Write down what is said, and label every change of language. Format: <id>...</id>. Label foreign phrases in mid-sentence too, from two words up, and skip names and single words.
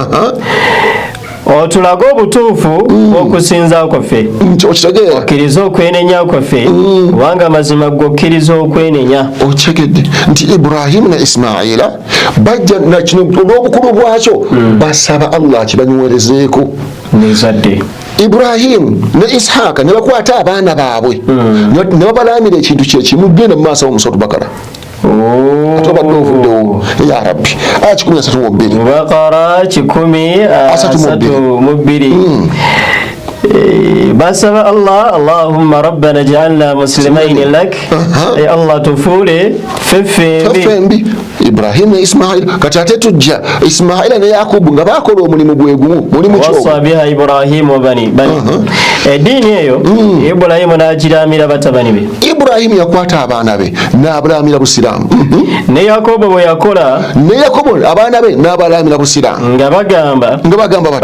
<lg>Otulaga obutuufu okusinza kwaffe okkiriza okwenenya kwaffe kubanga mazima gwokkiriza okwenenya. Okitegedde nti Ibrahimu ne Ismaila bajja na kino olw'obukulu bwakyo basaba Allah kibanywerezeeko nezadde. Ibrahimu ne Ishaaka ne bakwata abaana baabwe ne babalaamira ekintu kyekimu. Genda mu maaso mu Suratu Bakara ya Rabbi aya 132 Bakara 132 basaba Allah</lg> <ar>اللهم ربنا اجعلنا مسلمين لك</ar> <lg>ay Allah tufuule feffembi Ibrahim ne Ismail kati ate tujja Ismaila ne Yakubu nga bakola omulimu gwegumu mulimu kyo</lg> <ar>ووصى بها إبراهيم وبني</ar> <lg>eddiini eyo Ibrahim n'agiraamira batabani be. Ibrahim yakwata abaana be n'abalaamira busiraamu ne Yakobo bwe yakola abaana be n'abalaamira busiraamu nga bagamba bati</lg>